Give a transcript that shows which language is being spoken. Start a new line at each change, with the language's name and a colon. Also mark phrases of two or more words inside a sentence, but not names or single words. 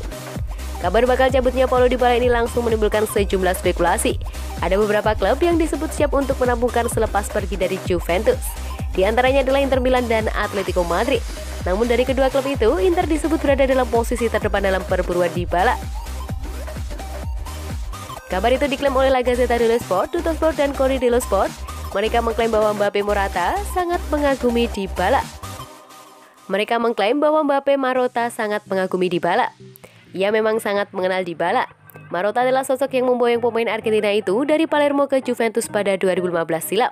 Indonesian: Kabar bakal cabutnya Paulo Dybala ini langsung menimbulkan sejumlah spekulasi. Ada beberapa klub yang disebut siap untuk menampungkan selepas pergi dari Juventus. Di antaranya adalah Inter Milan dan Atletico Madrid. Namun dari kedua klub itu, Inter disebut berada dalam posisi terdepan dalam perburuan Dybala. Kabar itu diklaim oleh La Gazzetta dello Sport, Tuttosport, dan Corriere dello Sport. Mereka mengklaim bahwa Mbappe Morata sangat mengagumi Dybala. sangat mengagumi Dybala. Ia memang sangat mengenal Dybala. Marotta adalah sosok yang memboyong pemain Argentina itu dari Palermo ke Juventus pada 2015 silam.